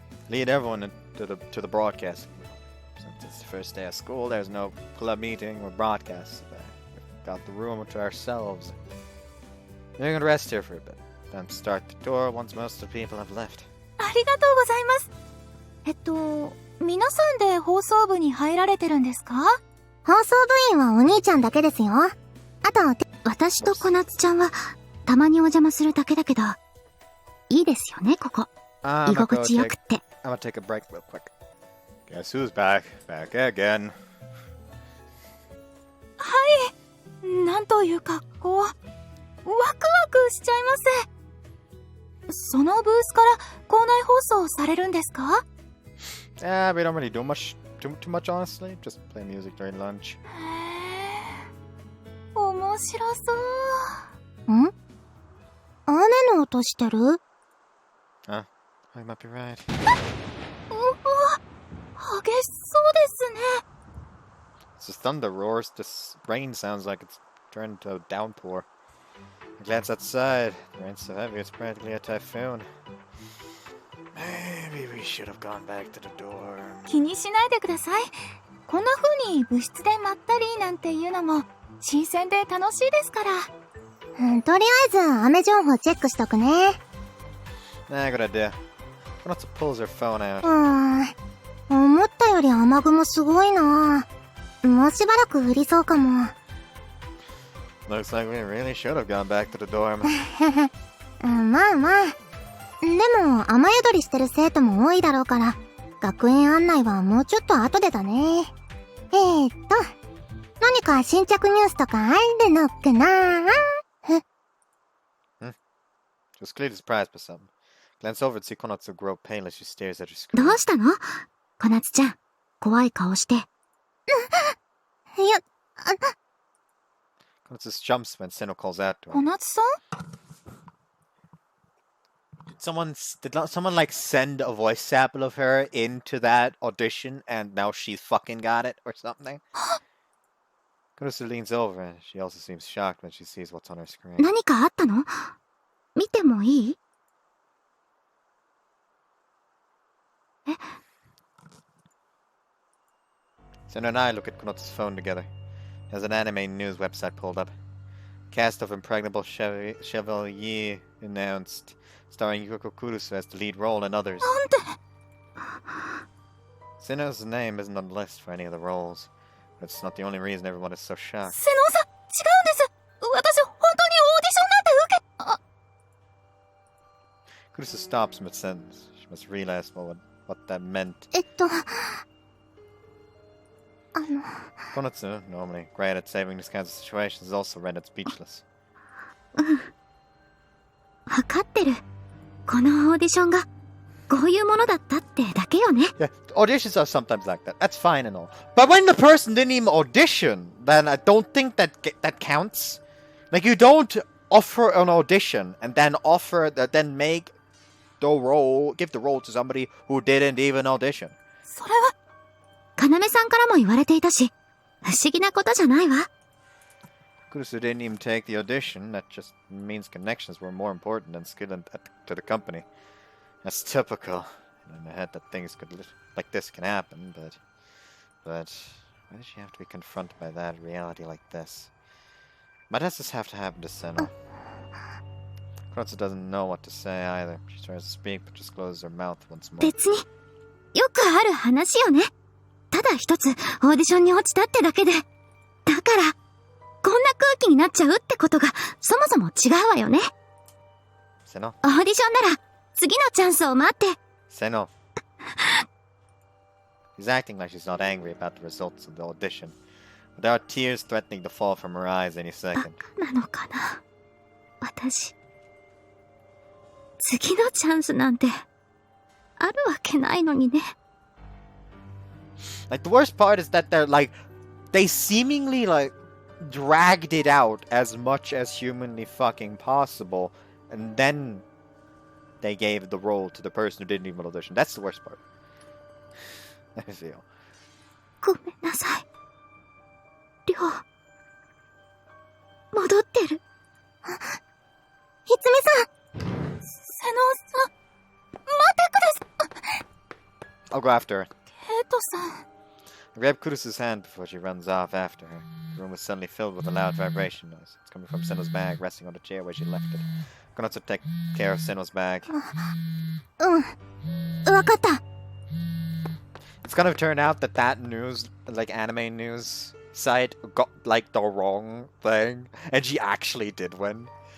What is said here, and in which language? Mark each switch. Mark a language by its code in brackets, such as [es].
[en] Lead everyone to the broadcasting room. Since it's the first day of school, there's no club meeting or broadcast today. We've got the room to ourselves. We're gonna rest here for a bit, then start the tour once most of the people have left. [ja] ありがとうございます。皆さんで放送部に入られてるんですか？放送部員はお兄ちゃんだけですよ。あと、私と小夏ちゃんはたまにお邪魔するだけだけど、いいですよね、ここ。居心地よくって。 [en] I'm gonna take a break real quick. Guess who's back? Back again. [ja] はい。なんという格好。ワクワクしちゃいます。そのブースから校内放送されるんですか？ [en] Yeah, we don't really do too much honestly. Just play music during lunch. [ja] 面白そう。雨の音してる？ [en] Huh? I might be right. [ja] 激しそうですね。 [en] It's just thunder roars. This rain sounds like it's turned into a downpour. I glance outside. The rain's so heavy it's practically a typhoon. Maybe we should have gone back to the dorm. [ja] 気にしないでください。こんな風に部室でまったりなんていうのも新鮮で楽しいですから。とりあえず雨情報チェックしとくね。 [en] Nah, good idea. Konatsu pulls her phone out. [ja] 思ったより雨雲すごいな。もうしばらく降りそうかも。 [en] Looks like we really should have gone back to the dorm. [ja] まあまあ。でも雨宿りしてる生徒も多いだろうから、学園案内はもうちょっと後でだね。何か新着ニュースとかあるのかな？ [en] She was clearly surprised by something. Glance over and see Konatsu grow pale as she stares at her screen. [ja] どうしたの？小夏ちゃん、怖い顔して。 [en] Konatsu jumps when Seno calls out to [ja] 小 [en] him. [ja] 夏さん？ [en] Did someone like send a voice sample of her into that audition and now she's fucking got it or something? Konatsu leans over and she also seems shocked when she sees what's on her screen. [ja] 何かあったの？見てもいい？ [en] Seno and I look at Konatsu's phone together. There's an anime news website pulled up. Cast of Impregnable Chevalier announced, starring Yukiko Kurusu as the lead role and others. Seno's name isn't on the list for any of the roles, but it's not the only reason everyone is so shocked. [ja] 瀬能さん、違うんです。私 [en] Kurusu stops mid-sentence. She must realize what that meant. Konatsu, normally great at saving these kinds of situations, is also rendered speechless. [ja] わかってる。このオーディションがこういうものだったってだけよね。 [en] Yeah, auditions are sometimes like that. That's fine and all. But when the person didn't even audition, then I don't think that counts. Like, you don't offer an audition and then then make the role, give the role to somebody who didn't even audition. [ja] それは要さんからも言われていたし、不思議なことじゃないわ。 [en] Kurusu didn't even take the audition. That just means connections were more important than skill to the company. That's typical. In my head that things like this can happen, but why does she have to be confronted by that reality like this? Why does this have to happen to Seno? Konatsu doesn't know what to say either. She tries to speak, but just closes her mouth once more. [ja] 別によくある話よね。ただ一つオーディションに落ちたってだけで。だからこんな空気になっちゃうってことがそもそも違うわよね。 [en] Seno? [ja] オーディションなら次のチャンスを待って。 [en] Seno. She's acting like she's not angry about the results of the audition. But there are tears threatening to fall from her eyes any second. [ja] なのかな。私次のチャンスなんてあるわけないのにね。 [en] Like, the worst part is that they seemingly dragged it out as much as humanly fucking possible, and then they gave the role to the person who didn't even audition. That's the worst part. I feel. [ja] ごめんなさい。りょう戻ってる。いつみさん、瀬能さん、待ってください。 [en] I'll go after her. [ja] ケイトさん。 [en] I grab Kurusu's hand before she runs off after her. The room is suddenly filled with a loud vibration noise. It's coming from Seno's bag, resting on the chair where she left it. Konatsu take care of Seno's bag. [ja] わかった。 [en] It's gonna turn out that news, anime news site, got the wrong thing, and she actually did win.